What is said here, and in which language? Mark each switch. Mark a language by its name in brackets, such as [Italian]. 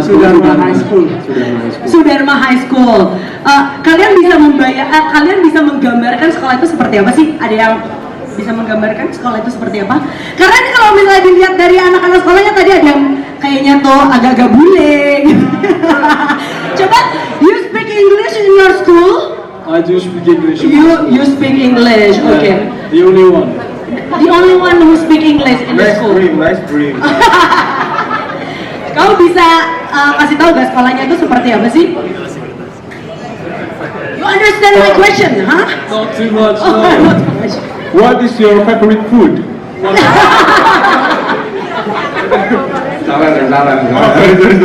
[English] Sudarma High School. Sudarma High School. [Indonesian] Kalian bisa menggambarkan sekolah itu seperti apa sih? Ada yang bisa menggambarkan sekolah itu seperti apa? Karena ini kalau misalnya dilihat dari anak-anak sekolahnya tadi ada yang kayak kayaknya tuh agak-agak bule gitu. [English] Coba, you speak English in your school? I do speak English. You speak English, okay. The only one. The only one who speak English in the school. nice dream. [Indonesian] Kau bisa kasih tahu gak sekolahnya itu seperti apa sih? [English] You understand my question, huh? Not too much. Oh, not too much. What is your favorite food? [Indonesian] Salah. Sorry.